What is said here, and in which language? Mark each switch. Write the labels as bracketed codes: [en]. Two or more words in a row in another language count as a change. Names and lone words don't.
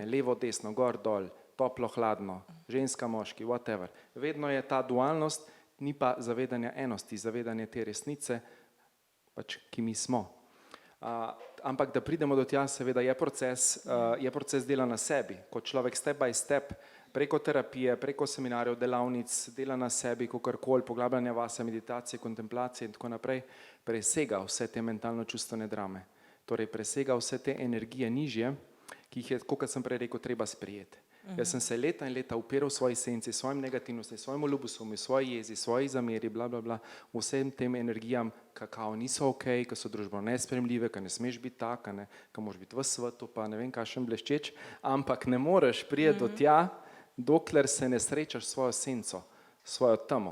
[sl] Levo, desno, gor, dol, toplo, hladno, ženska, moški, whatever. Vedno je ta dualnost, ni pa zavedanja enosti, zavedanje te resnice, pač, ki mi smo. Ampak da pridemo do tja, seveda je proces dela na sebi, kot človek [en] step by step, [sl] preko terapije, preko seminarjev, delavnic, dela na sebi, kakorkoli, poglabljanja vase, meditacije, kontemplacije in tako naprej, presega vse te mentalno-čustvene drame. Torej presega vse te energije nižje, ki jih je, kot sem prej rekel, treba sprejeti. Jaz sem se leta in leta upiral svoji senci, svojim negativnostim, svojemu ljubosumju, svoji jezi, svoji zameri, bla, bla, bla, vsem tem energijam, kakao niso ok, ki so družbeno nespremljive, ki ne smeš biti tak, ki moraš biti v svetu, pa ne vem, kakšen bleščeč, ampak ne moreš priti do tja, dokler se ne srečaš s svojo senco, svojo temo.